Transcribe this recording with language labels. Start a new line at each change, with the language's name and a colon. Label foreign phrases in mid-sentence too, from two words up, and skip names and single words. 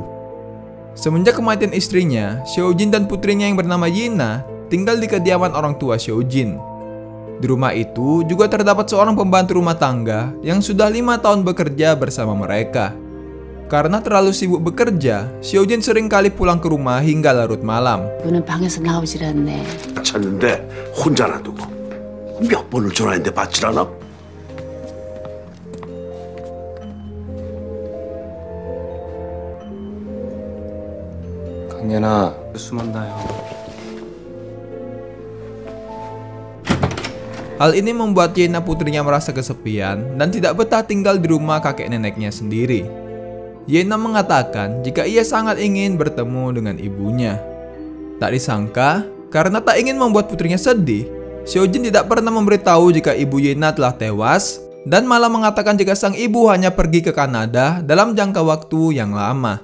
Indonesian: Semenjak kematian istrinya, Seo Jin dan putrinya yang bernama Yina tinggal di kediaman orang tua Seo Jin. Di rumah itu juga terdapat seorang pembantu rumah tangga yang sudah 5 tahun bekerja bersama mereka. Karena terlalu sibuk bekerja, Seo Jin sering kali pulang ke rumah hingga larut malam.
Korean: 너는 방에서 나오질 않네. 찾는데 혼자 놔두고 몇 번을 전화했는데 받질 않아? 강연아, 숨었나요?
Indonesian: Hal ini membuat Yena putrinya merasa kesepian dan tidak betah tinggal di rumah kakek neneknya sendiri. Yena mengatakan jika ia sangat ingin bertemu dengan ibunya. Tak disangka, karena tak ingin membuat putrinya sedih, Seo Jin tidak pernah memberitahu jika ibu Yena telah tewas dan malah mengatakan jika sang ibu hanya pergi ke Kanada dalam jangka waktu yang lama.